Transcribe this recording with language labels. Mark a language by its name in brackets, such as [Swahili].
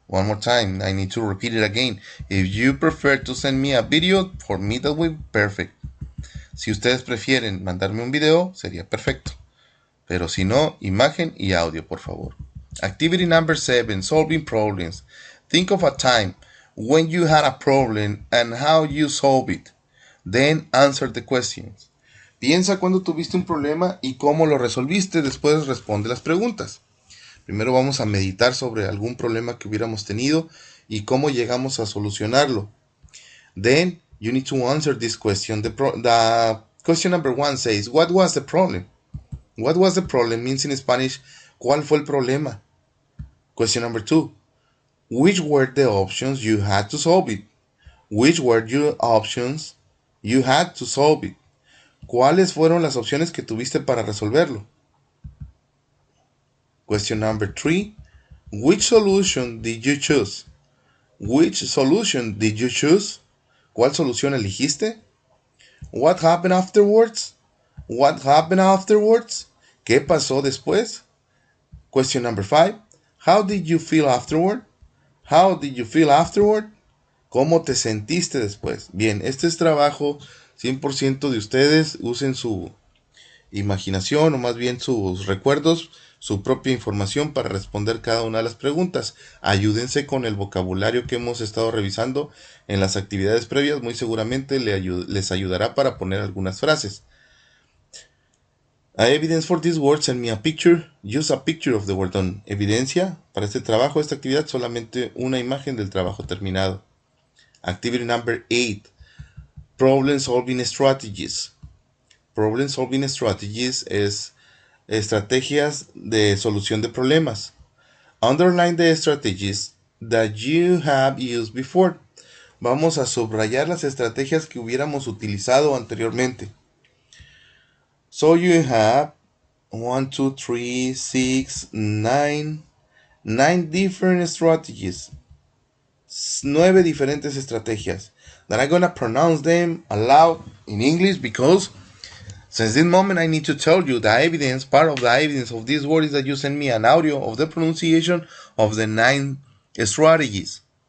[English] One more time, I need to repeat it again. If you prefer to send me a video, for me that would be perfect. [Spanish] Si ustedes prefieren mandarme un video, sería perfecto. Pero si no, imagen y audio, por favor. [English] Activity number 7, solving problems. Think of a time when you had a problem and how you solve it. Then answer the questions. [Spanish] Piensa cuando tuviste un problema y cómo lo resolviste. Después responde las preguntas. Primero vamos a meditar sobre algún problema que hubiéramos tenido y cómo llegamos a solucionarlo. [English] Then you need to answer this question. The question number 1 says, what was the problem? What was the problem means in Spanish, [Spanish] ¿cuál fue el problema? [English] Question number 2, which were the options you had to solve it? Which were your options you had to solve it? [Spanish] ¿Cuáles fueron las opciones que tuviste para resolverlo? [English] Question number 3, which solution did you choose? Which solution did you choose? [Spanish] ¿Cuál solución elegiste? [English] What happened afterwards? What happened afterwards? [Spanish] ¿Qué pasó después? [English] Question number 5, how did you feel afterward? How did you feel afterward? [Spanish] ¿Cómo te sentiste después? Bien, este es trabajo 100% de ustedes. Usen su imaginación o más bien sus recuerdos, su propia información para responder cada una de las preguntas. Ayúdense con el vocabulario que hemos estado revisando en las actividades previas. Muy seguramente les ayudará para poner algunas frases. [English] Evidence for this word, send me a picture. Use a picture of the word done. [Spanish] Evidencia para este trabajo, esta actividad, solamente una imagen del trabajo terminado. [English] Activity number 8, problem solving strategies. Problem solving strategies [Spanish] es estrategias de solución de problemas. [English] Underline the strategies that you have used before. [Spanish] Vamos a subrayar las estrategias que hubiéramos utilizado anteriormente. [English] So you have 1, 2, 3, 6, 9 different strategies. [Spanish] 9 diferentes estrategias. [English] That I'm gonna pronounce them aloud in English because since this moment I need to tell you the evidence, part of the evidence of this word is that you send me an audio of the pronunciation of the 9 strategies.